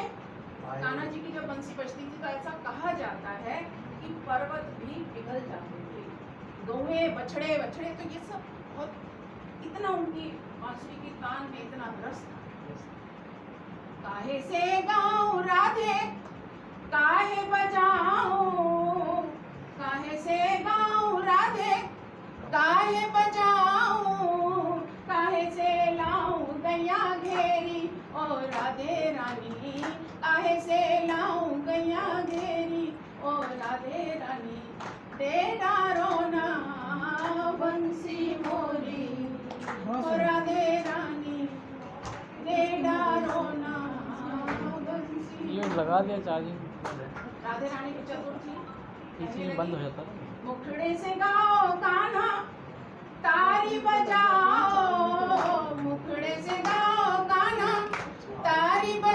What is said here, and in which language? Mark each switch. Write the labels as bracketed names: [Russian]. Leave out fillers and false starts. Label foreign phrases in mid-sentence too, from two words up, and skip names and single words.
[Hindi] कान्हा जी की जब बंसी बजती थी तो ऐसा कहा जाता है कि पर्वत भी पिघल जाते थे, गौए बछड़े बछड़े, तो ये सब बहुत, इतना उनकी बांसुरी की तान में इतना रस था। [Braj] काहे से गाऊं राधे, काहे बजाऊं, काहे से गाऊं राधे, काहे बजाऊं, काहे से लाऊं गैया घेरी, ओ राधे रानी, काहे से लाऊं गैया घेरी, ओ राधे रानी, दे डारो ना बंसी मोरी, ओ राधे रानी, दे डारो ना बंसी। [Hindi] ये लगा दिया चार्जिंग, राधे रानी की चतुर्थी पीछे बंद हो जाता है। [Braj] मुखड़े से गाओ कान्हा, तारी बजाओ, मुखड़े से गाओ कान्हा, तारी